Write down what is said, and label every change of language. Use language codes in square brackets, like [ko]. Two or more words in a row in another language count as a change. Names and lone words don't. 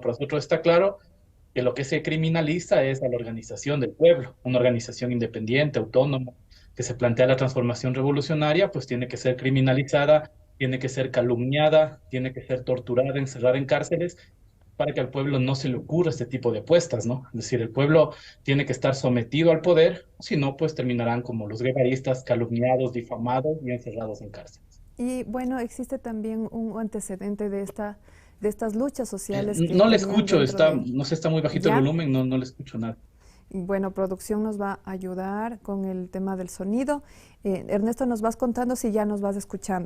[es] Para nosotros está claro que lo que se criminaliza es a la organización del pueblo, una organización independiente, autónoma, que se plantea la transformación revolucionaria, pues tiene que ser criminalizada, tiene que ser calumniada, tiene que ser torturada, encerrada en cárceles, para que al pueblo no se le ocurra este tipo de apuestas, ¿no? Es decir, el pueblo tiene que estar sometido al poder, si no, pues terminarán como los guevaristas, calumniados, difamados y encerrados en cárceles. Y bueno, existe también un antecedente de estas luchas sociales que No le tenían escucho, dentro está, de... no sé, está muy bajito el ¿Ya? volumen, no, no le escucho nada. Y bueno, producción nos va a ayudar con el tema del sonido. Ernesto, nos vas contando si ya nos vas escuchando.